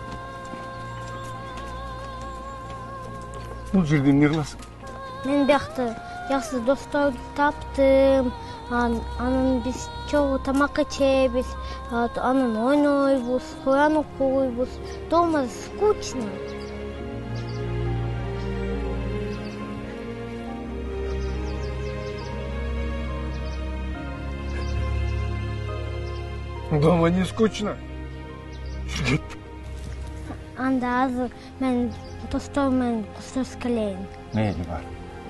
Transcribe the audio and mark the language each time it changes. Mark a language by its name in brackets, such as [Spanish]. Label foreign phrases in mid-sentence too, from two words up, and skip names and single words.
[Kyrgyz] Бул жерде эмне кыласың? Мен биякта жакшы досторду таптым. Анан биз чогуу тамак ичебиз, анан ойнойбуз, Куран окуйбуз. [Russian] Дома скучно. Дома не скучно. [Kyrgyz] Жүр кеттик. Анда азыр мен достор менен коштошуп келейин. Мейли бар.